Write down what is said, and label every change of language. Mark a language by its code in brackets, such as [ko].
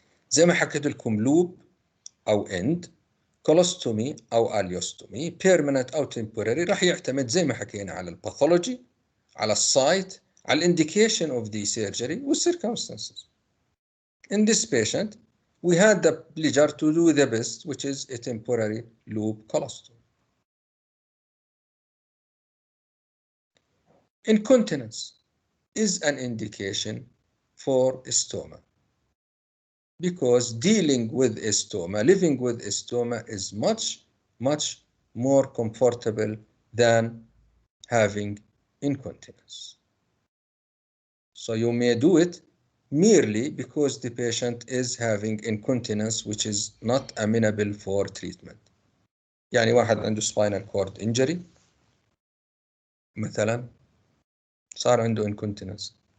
[ar] زي ما حكيت لكم لوب أو end، كولوستومي أو أليوستومي، permanent أو temporary، راح يعتمد زي ما حكينا على الباثولوجي، على السايت، على الانديكيشن of the surgery والcircumstances. [en] In this patient, we had the pleasure to do the best, which is a temporary loop colostomy. Incontinence is an indication for a stoma, because dealing with a stoma, living with a stoma is much more comfortable than having incontinence. So you may do it merely because the patient is having incontinence which is not amenable for treatment. [ar] يعني واحد عنده spinal cord injury مثلا صار عنده incontinence.